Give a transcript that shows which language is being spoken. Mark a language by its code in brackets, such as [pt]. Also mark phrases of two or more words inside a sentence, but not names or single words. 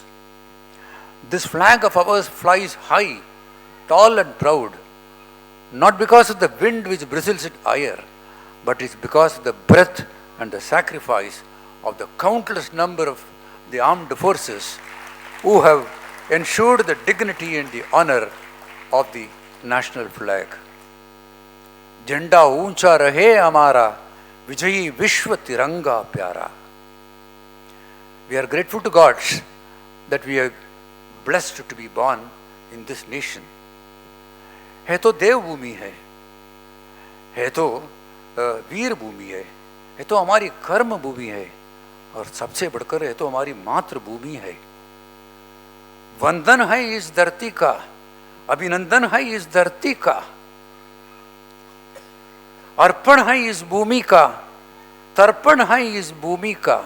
[en] This flag of ours flies high, tall and proud, not because of the wind which bristles it higher, but it's because of the breath and the sacrifice of the countless number of the armed forces who have ensured the dignity and the honor of the national flag. [hi] झंडा ऊंचा रहे हमारा, विजयी विश्व तिरंगा प्यारा. [en] We are grateful to God that we are blessed to be born in this nation. [hi] है तो देव भूमि है तो वीर भूमि है तो हमारी कर्म भूमि है, और सबसे बढ़कर है तो हमारी मातृभूमि है. वंदन है इस धरती का, अभिनंदन है इस धरती का, अर्पण है इस भूमि का, तर्पण है इस भूमि का.